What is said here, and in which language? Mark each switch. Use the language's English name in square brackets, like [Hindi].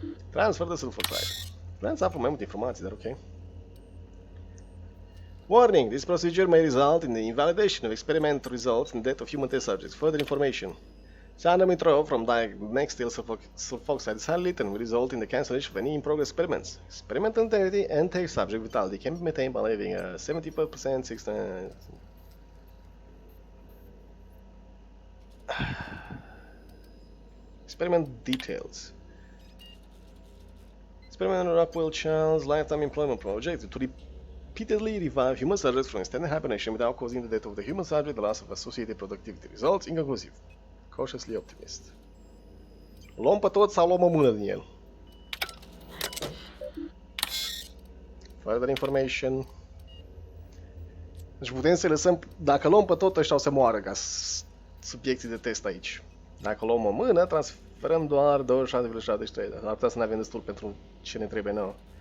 [Romanian] Transfer de sulfoxide. Vreau să aflu mai multe informații, dar ok. [English] Warning, this procedure may result in the invalidation of experimental results and death of human test subjects. Further information. Sound withdrawal from dimethyl sulfoxide is highly and will result in the cancellation of any in-progress experiments. Experimental integrity and test subject vitality can be maintained by leaving a 70% 60%. Experiment details. Experiment on Rockwell Child's lifetime employment project to repeatedly revive human subjects from extended hibernation without causing the death of the human subject, the loss of associated productivity results inconclusive. Cautiously optimist. [Romanian] Luăm pe tot sau luăm o mână din el? [English] Further information. [Romanian] Deci putem să lăsăm, dacă luăm pe tot, ăștia o să moară ca subiecții de test aici. Dacă luăm o mână, transferăm doar 26,73, dar ar putea să ne avem destul pentru ce ne trebuie nouă.